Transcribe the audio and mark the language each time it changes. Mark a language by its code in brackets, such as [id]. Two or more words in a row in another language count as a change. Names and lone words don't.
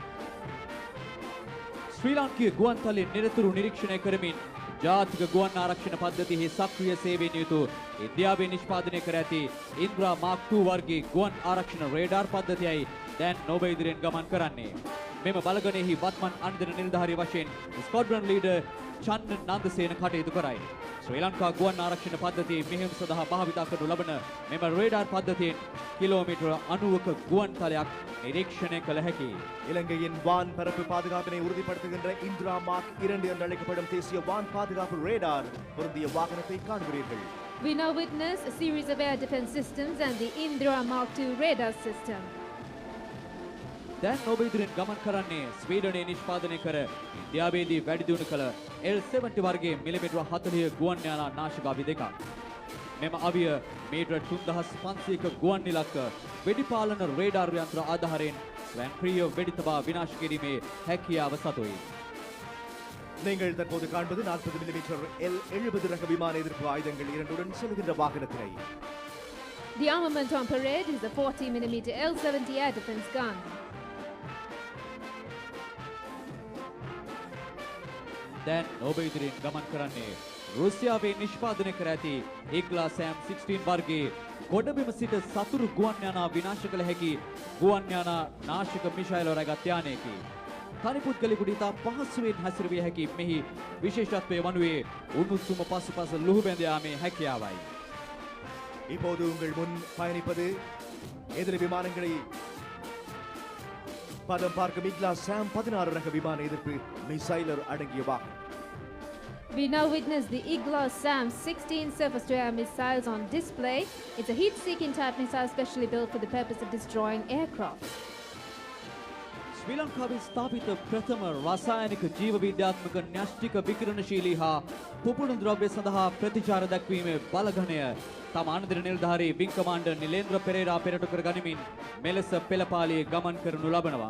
[si] ශ්‍රී ලාංකීය ගුවන් තලයේ නිරතුරු නිරීක්ෂණය කරමින් ජාතික ගුවන් ආරක්ෂණ පද්ධතියෙහි සක්‍රීය සේවයෙන් යුතු ඉන්දියාවේ නිෂ්පාදනය කර ඇති ඉන්ද්‍රා මාක් 2 වර්ගයේ ගුවන් ආරක්ෂණ රේඩාර් පද්ධතියයි දැන් ඔබ ඉදිරියෙන් ගමන් කරන්නේ. මෙම බලගණයෙහි වත්මන් අන්දර නිලධාරී වශයෙන් ස්ක්වොඩ්‍රන් ලීඩර් චන්න නන්දසේන කටයුතු කරයි. ශ්‍රී ලංකා ගුවන් ආරක්ෂණ පද්ධතියේ මෙහෙයුම් සඳහා භාවිතා කරනු ලබන මෙම රේඩාර් පද්ධතියෙන් කිලෝමීටර 90ක ගුවන් තලයක් නිරීක්ෂණය කළ හැකි. [ta] இலங்கையின் வான் பரப்பு பாதுகாப்பினை உறுதிப்படுத்துகின்ற இந்திரா மார்க் 2 என்று அழைக்கப்படும் தேசிய வான் பாதுகாப்பு ரேடார் பொருந்திய வாகனத்தை காண்கிறீர்கள். [en] We now witness a series of air defense systems and the Indra Mark II radar system. [si] දැන් ඔබ ඉදිරියෙන් ගමන් කරන්නේ ස්වීඩනයේ නිෂ්පාදනය කර ඉන්දියාවේදී වැඩි දියුණු කළ L-70 වර්ගයේ මිලිමීටර 40 ගුවන් යානා නාශක අවි දෙකක්. මෙම අවිය මීටර 3500ක ගුවන් ඉලක්ක වෙඩිපාලන රේඩාර් යන්ත්‍ර ආධාරයෙන් ස්වයංක්‍රීය වෙඩි තබා විනාශ කිරීමේ හැකියාව සතුයි. [ta] நீங்கள் தற்போது காண்பது 40 மில்லிமீட்டர் L-70 ரக விமான எதிர்ப்பு ஆயுதங்கள் இரண்டுடன் செல்கின்ற வாகனத்தினை. [en] The armament on parade is a 40mm L-70 air defense gun. [si] දැන් ඔබ ඉදිරියෙන් ගමන් කරන්නේ රුසියාවේ නිෂ්පාදනය කර ඇති ඒග්ලා සෑම් 16 වර්ගයේ ගොඩබිම සිට සතුරු ගුවන් යානා විනාශ කළ හැකි ගුවන් යානා නාශක මිසයිල් රැගත් යානයකි. තනි පුද්ගලයෙකුට ඉතා පහසුවෙන් හැසිරවිය හැකි මෙහි විශේෂත්වය වනුයේ උණුසුම පසුපස ලුහු බැඳ යාමේ හැකියාවයි. [ta] இப்போது உங்கள் முன் பயணிப்பது எதிரி விமானங்களை பதம் பார்க்கும் இக்லா சாம் 16 ரக விமான எதிர்ப்பு மிசைலர் அடங்கிய வாகனம். [en] We now witness the Igla SAM 16 surface-to-air missiles on display. It's a heat-seeking type missile specially built for the purpose of destroying aircraft. [si] ශ්‍රී ලංකාවේ ස්ථාපිත ප්‍රථම රසායනික ජීව විද්‍යාත්මක න්‍යෂ්ටික විකිරණශීලී හා පුපුණු ද්‍රව්‍ය සඳහා ප්‍රතිචාර දක්වීමේ බලඝණය තම අනදිර නිලධාරී විං කමාන්ඩර් නිලේන්ද්‍ර පෙරේරා පෙරටු කර ගනිමින් මෙලෙස පෙළපාලියේ ගමන් කරනු ලබනවා.